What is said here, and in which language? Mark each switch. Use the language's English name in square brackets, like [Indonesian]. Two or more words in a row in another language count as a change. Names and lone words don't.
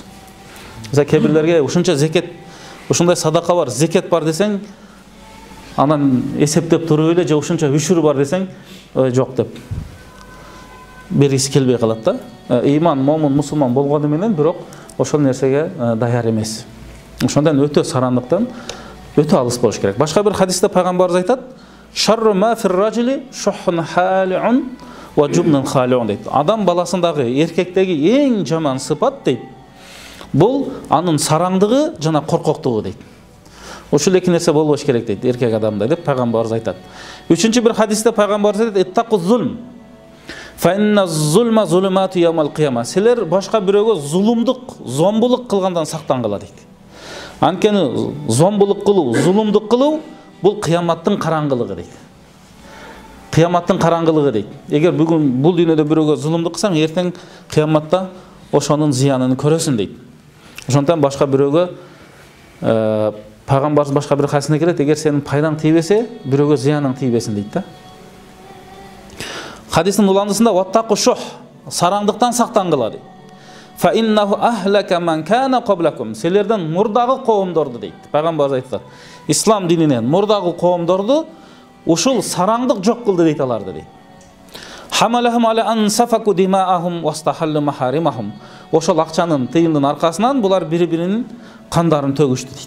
[Kyrgyz] Мисалы кээ бирлерге ушунча зекет, ушундай садака бар, зекет бар десең, анан эсептеп туруп эле же ушунча үшүр бар десең, жок деп бергиси келбей калат да. Иман, момун, мусулман болгону менен бирок ошол нерсеге даяр эмес. Ошондон өтө сарандыктан өтө алыс болуш керек. Башка бир хадисте пайгамбарыбыз айтат: [Arabic] شر ما في الرجل شح هالع وجبن خالع дейт. [Kyrgyz] Адам баласындагы, эркектеги эң жаман сыпат дейт. Бул анын сараңдыгы жана коркоктугу дейт. Ушул эки нерсе болбош керек дейт эркек адамда деп пайгамбарыбыз айтат. Үчүнчү бир хадисте пайгамбарыбыз айтат: [Arabic] اتقوا الظلم فإن الظلم ظلمات يوم القيامة. [Kyrgyz] Силер башка бирөөгө зулумдук, зомбулук кылгандан сактангыла дейт. Анткени зомбулук кылуу, зулумдук кылуу бул кыяматтын караңгылыгы дейт. Кыяматтын караңгылыгы дейт. Эгер бүгүн бул дүйнөдө бирөөгө зулумдук кылсаң, эртең кыяматта ошонун зыянын көрөсүн дейт. Ошондон башка бирөөгө пайгамбарыбыз башка бир хадисинде келет: эгер сенин пайдаң тийбесе, бирөөгө зыяның тийбесин дейт да. Хадистин уландысында [Arabic] واتقوا الشح, [Kyrgyz] сараңдыктан сактангыла дейт. [Arabic] فإنه أهلك من كان قبلكم. [Kyrgyz] Силерден мурдагы коомдорду дейт. Пайгамбарыбыз айтат: ислам дининен мурдагы коомдорду ушул сараңдык жок кылды дейт аларды дейт. [Arabic] حملهم على أن سفكوا دماءهم واستحلوا محارمهم. [Kyrgyz] Ошол акчанын, тыйындын аркасынан булар бири-биринин кандарын төгүштү дейт.